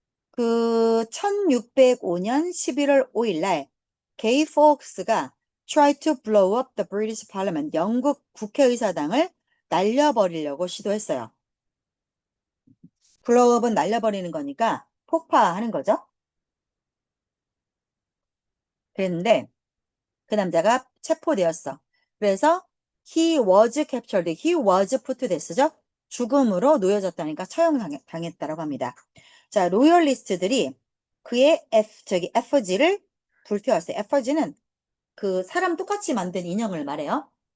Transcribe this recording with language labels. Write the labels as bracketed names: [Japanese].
[Korean] 그 1605년 11월 5일 날 게이 포크스가 [English] try to blow up the British Parliament [Korean] 영국 국회의사당을 날려버리려고 시도했어요. blow up은 날려버리는 거니까 폭파하는 거죠. 그랬는데 그 남자가 체포되었어. [English] 그래서 he was captured, he was put to death죠. [Korean] 죽음으로 놓여졌다니까 처형당했다라고 합니다. 자, 로열리스트들이 그의 FG를 불태웠어요. FG는 그 사람 똑같이 만든 인형을 말해요.